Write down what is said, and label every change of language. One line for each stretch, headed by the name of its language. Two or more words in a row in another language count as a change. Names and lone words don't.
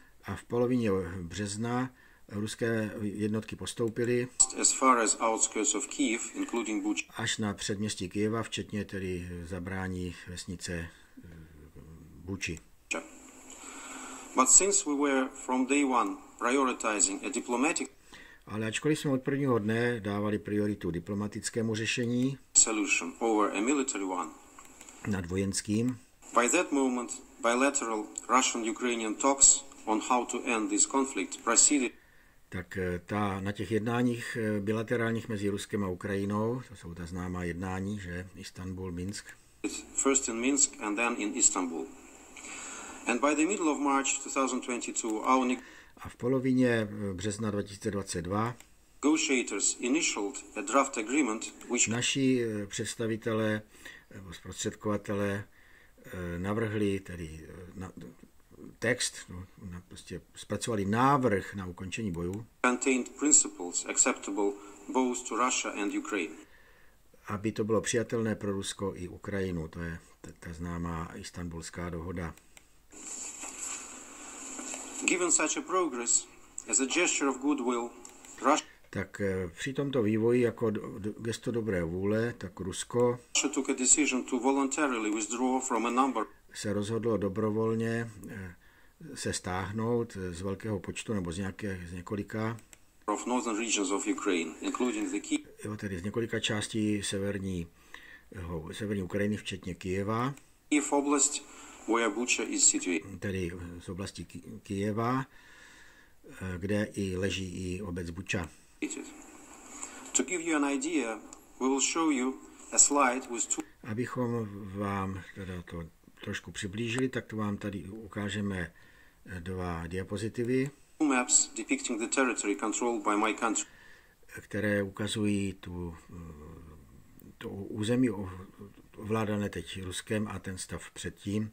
Czech: a v polovině března ruské jednotky postoupily
English: as far as outskirts of Kiev, including Buchi.
Czech: až na předměstí Kyjeva, včetně tedy zabrání vesnice Buči.
English: But since we were from day one prioritizing a diplomatic
Czech: Ale ačkoliv jsme od prvního dne dávali prioritu diplomatickému řešení
English: solution over a military one,
Czech: nad vojenským,
English: by that moment, bilateral Russian-Ukrainian talks on how to end this conflict proceeded
Czech: tak na těch jednáních bilaterálních mezi Ruskem a Ukrajinou, to jsou ta známá jednání, že Istanbul, Minsk,
English: first in Minsk and then in Istanbul. And by the middle of March 2022, our
Czech: a v polovině března 2022
English: negotiators initialed a draft agreement which
Czech: naši představitelé nebo zprostředkovatelé navrhli tedy text, prostě zpracovali návrh na ukončení bojů,
English: contained principles acceptable both to Russia and Ukraine.
Czech: aby to bylo přijatelné pro Rusko i Ukrajinu. To je ta známá Istanbulská dohoda.
English: Given such a progress, as a gesture of goodwill, Russia
Czech: Tak při tomto vývoji jako gesto dobré vůle, tak Rusko
English: took a decision to voluntarily withdraw from a number
Czech: se rozhodlo dobrovolně se stáhnout z velkého počtu nebo z několika,
English: of northern regions of Ukraine, including the
Czech: tedy z několika částí severní Ukrajiny, včetně Kyjeva,
English: Kiev Oblast, where Bucha is situated.
Czech: tedy z oblasti Kyjeva, kde i leží i obec Buča.
English: To give you an idea, we will show you a slide with two
Czech: Abychom vám teda to trošku přiblížili, tak to vám tady ukážeme dva diapozitivy,
English: maps depicting the territory controlled by my country.
Czech: které ukazují to území ovládané teď Ruskem a ten stav předtím.